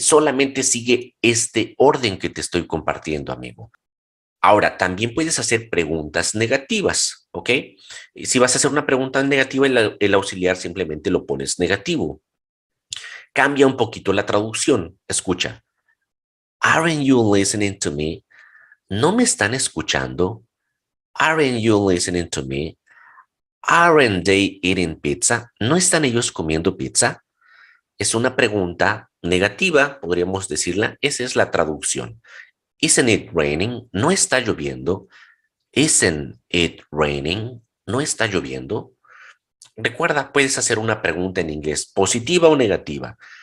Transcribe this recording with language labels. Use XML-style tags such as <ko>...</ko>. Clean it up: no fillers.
<es>Solamente sigue este orden que te estoy compartiendo, amigo. Ahora, también puedes hacer preguntas negativas, ¿ok? Y si vas a hacer una pregunta negativa, el auxiliar simplemente lo pones negativo. Cambia un poquito la traducción. Escucha.</es> <en>Aren't you listening to me?</en> <es>¿No me están escuchando?</es> <en>Aren't you listening to me? Aren't they eating pizza?</en> <es>¿No están ellos comiendo pizza? Es una pregunta negativa, podríamos decirla. Esa es la traducción.</es> <en>Isn't it raining?</en> <es>¿No está lloviendo?</es> <en>Isn't it raining?</en> <es>¿No está lloviendo? Recuerda, puedes hacer una pregunta en inglés, positiva o negativa.</es>